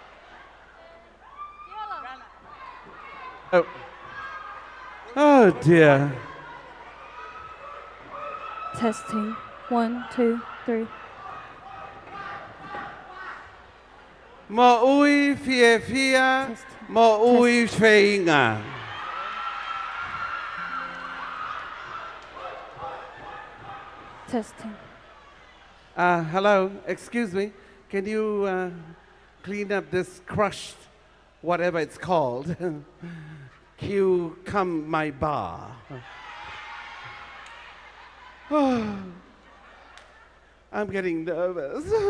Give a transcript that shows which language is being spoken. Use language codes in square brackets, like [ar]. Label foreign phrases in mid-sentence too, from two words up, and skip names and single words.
[en] Oh. Oh dear. Testing. 1, 2, 3. [to] Mo ui fia fia, mo ui feinga. [en] Testing. Hello, excuse me. Can you clean up this crushed, whatever it's called? Come my bar. I'm getting nervous.